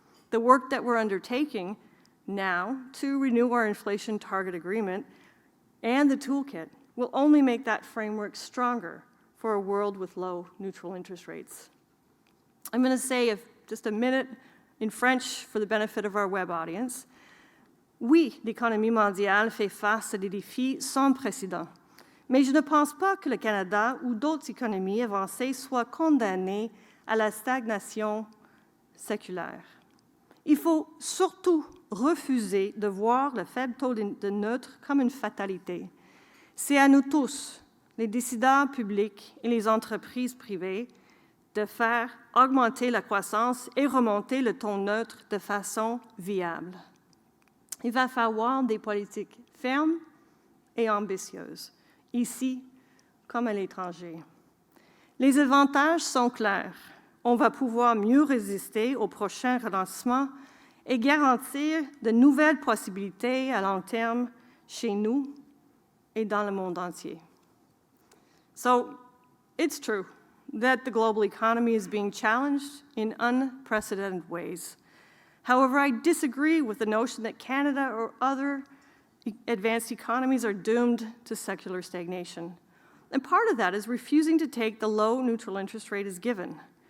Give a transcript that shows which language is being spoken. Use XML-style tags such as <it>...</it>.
<en>The work that we're undertaking now to renew our inflation target agreement and the toolkit will only make that framework stronger for a world with low neutral interest rates. I'm going to say just a minute in French for the benefit of our web audience.</en> <fr>Oui, l'économie mondiale fait face à des défis sans précédent. Mais je ne pense pas que le Canada ou d'autres économies avancées soient condamnées à la stagnation séculaire. Il faut surtout refuser de voir le faible taux de neutre comme une fatalité. C'est à nous tous, les décideurs publics et les entreprises privées, de faire augmenter la croissance et remonter le taux neutre de façon viable. Il va falloir des politiques fermes et ambitieuses, ici comme à l'étranger. Les avantages sont clairs. On va pouvoir mieux résister au prochain relancement et garantir de nouvelles possibilités à long terme chez nous et dans le monde entier.</fr> <en>So, it's true that the global economy is being challenged in unprecedented ways. However, I disagree with the notion that Canada or other advanced economies are doomed to secular stagnation. And part of that is refusing to take the low neutral interest rate as given.</en>